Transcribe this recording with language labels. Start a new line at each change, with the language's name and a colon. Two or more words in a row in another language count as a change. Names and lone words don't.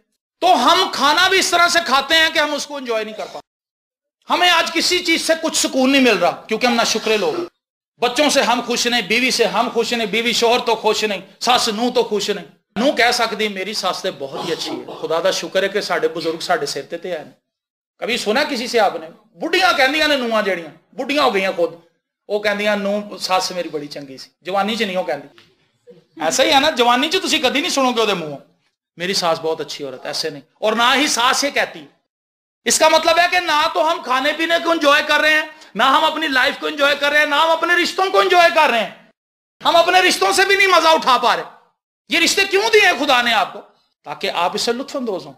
Urdu: تو ہم کھانا بھی اس طرح سے کھاتے ہیں کہ ہم اس کو انجوائے نہیں کر پاتے۔ ہمیں آج کسی چیز سے کچھ سکون نہیں مل رہا کیونکہ ہم ناشکرے لوگ ہیں۔ بچوں سے ہم خوش نہیں، بیوی سے ہم خوش نہیں، بیوی شوہر تو خوش نہیں، ساس نو تو خوش نہیں۔
Punjabi: نو کہہ سکتی میری ساس تے بہت ہی اچھی ہے، خدا دا شکر ہے کہ ساڈے بزرگ ساڈے سر تے ہیں۔
Urdu: کبھی سنا کسی سے آپ نے؟
Punjabi: بڑھیاں کہندیاں نے نواں جڑیاں بڑھیاں ہو گئیاں خود، وہ کہندیاں نو ساس میری بڑی چنگی سی، جوانی چ نہیں وہ کہندی۔
Urdu: ایسا ہی ہے نا،
Punjabi: جوانی چ تسی کدی نہیں سنو گے وہ منہوں
Urdu: میری ساس بہت اچھی عورت، ایسے نہیں، اور نہ ہی ساس یہ کہتی۔ اس کا مطلب ہے کہ نہ تو ہم کھانے پینے کو انجوائے کر رہے ہیں، نہ ہم اپنی لائف کو انجوائے کر رہے ہیں، نہ ہم اپنے رشتوں کو انجوائے کر رہے ہیں۔ ہم اپنے رشتوں سے بھی نہیں مزہ اٹھا پا رہے۔ یہ رشتے کیوں دیے خدا نے آپ کو؟ تاکہ آپ اس سے لطف اندوز ہوں۔